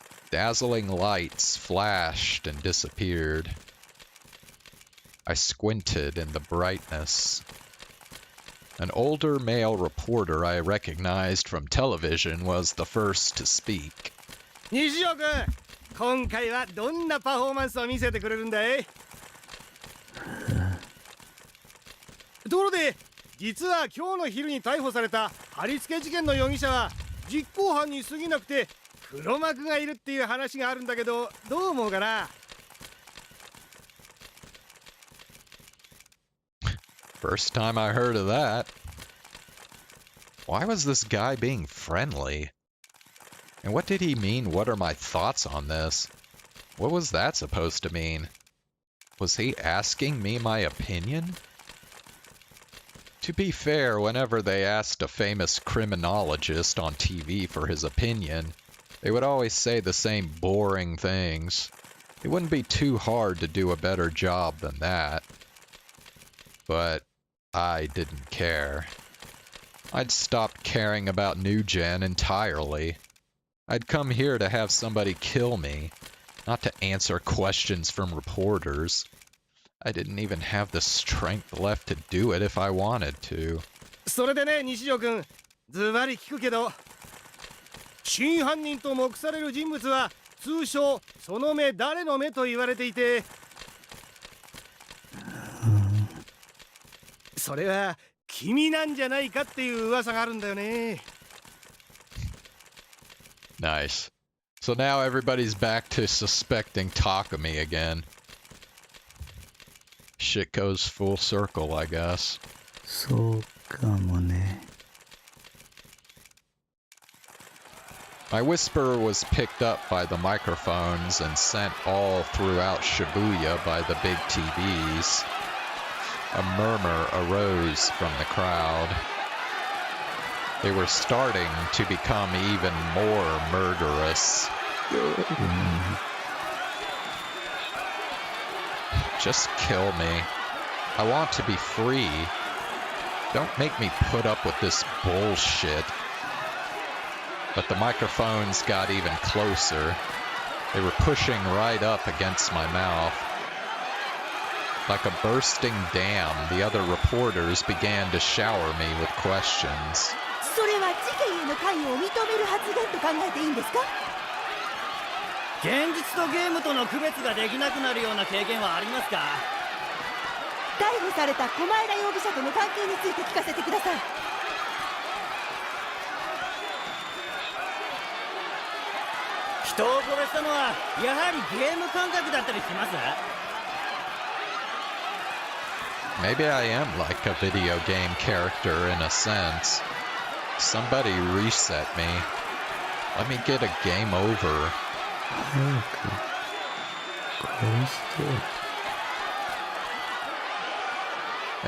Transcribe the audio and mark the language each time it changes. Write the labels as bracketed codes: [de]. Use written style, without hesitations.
[en] Dazzling lights flashed and disappeared. I squinted in the brightness. An older male reporter I recognized from television was the first to speak. [ja] 西尾君、今回はどんなパフォーマンスを見せてくれるんだい？ところで、実は今日の昼に逮捕された貼り付け事件の容疑者は実行犯に過ぎなくて黒幕がいるっていう話があるんだけど、どう思うかな？ [en] First time I heard of that. Why was this guy being friendly? And what did he mean, what are my thoughts on this? What was that supposed to mean? Was he asking me my opinion? To be fair, whenever they asked a famous criminologist on TV for his opinion, they would always say the same boring things. It wouldn't be too hard to do a better job than that. But I didn't care. I'd stopped caring about New Gen entirely. I'd come here to have somebody kill me, not to answer questions from reporters. I didn't even have the strength left to do it if I wanted to. [ja] それでね、西尾君、ズバリ聞くけど、真犯人と目される人物は通称その目誰の目と言われていて、それは君なんじゃないかっていう噂があるんだよね。 [en] Nice. So now everybody's back to suspecting Takumi again. Shit goes full circle, I guess. [ja] そうかもね。 [en] My whisper was picked up by the microphones and sent all throughout Shibuya by the big TVs. A murmur arose from the crowd. They were starting to become even more murderous. Just kill me. I want to be free. Don't make me put up with this bullshit. But the microphones got even closer. They were pushing right up against my mouth. Like a bursting dam, the other reporters began to shower me with questions. [ja] それは事件への関与を認める発言と考えていいんですか？現実とゲームとの区別ができなくなるような経験はありますか？逮捕された狛江容疑者との関係について聞かせてください。人を殺したのはやはりゲーム感覚だったりします？ [en] Maybe I am like a video game character in a sense. Somebody reset me. Let me get a game over. [ja] 早く殺して。